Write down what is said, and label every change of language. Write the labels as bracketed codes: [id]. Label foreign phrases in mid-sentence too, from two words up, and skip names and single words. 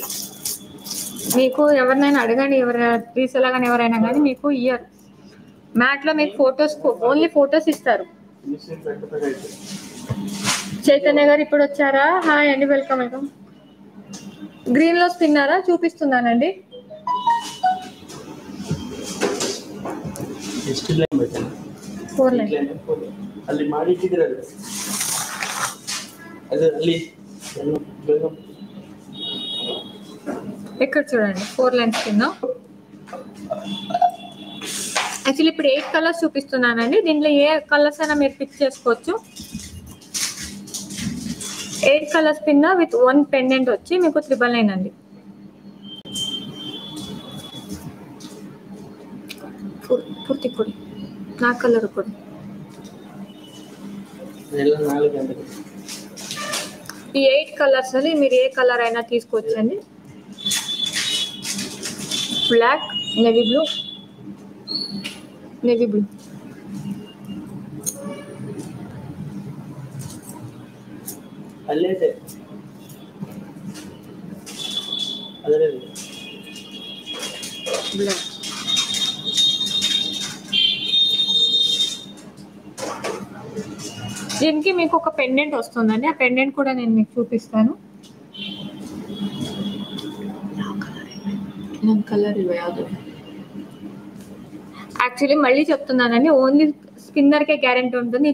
[te] మీకు ఎవరినైనా అడగండి, ఎవరైనా రీసెలర్ కానీ ఎవరైనా కానీ మీకు ఇయర్ మ్యాట్లో మీకు [en] photos only photos [te] ఇస్తారు. చైతన్య గారు ఇప్పుడు వచ్చారా? హాయ్ అండి, వెల్కమ్. గ్రీన్ లో స్పిన్నారా చూపిస్తున్నానండి. [kn] ಅಲ್ಲಿ ಮಾಡಿಟ್ಟಿದ್ರಲ್ಲ ಅದು ಅಲ್ಲಿ [te] ఇక్కడ చూడండి 4 లైన్స్ కింద. యాక్చువల్లీ ఇప్పుడు 8 కలర్స్ చూపిస్తున్నానండి. దీంట్లో ఏ కలర్స్ అయినా మీరు పిక్ చేసుకోవచ్చు. 8 కలర్స్ పిన్న [en] with 1 pendant [te] వచ్చి మీకు 999 అండి. పూర్తి పొడి నా కలర్ పొడి. ఈ 8 కలర్స్ అని మీరు ఏ కలర్ అయినా తీసుకోవచ్చండి. [en] black, navy blue, [kn] ಅಲ್ಲೇ ಅದರಲ್ಲಿ [te] బ్లాక్. దీనికి మీకు ఒక పెండెంట్ వస్తుందండి. ఆ పెండెంట్ కూడా నేను మీకు చూపిస్తాను. కలర్ యాక్చువల్లీ మళ్ళీ చెప్తున్నానండి, [en] only spinnerకే [te] గ్యారెంటీ ఉంటుంది.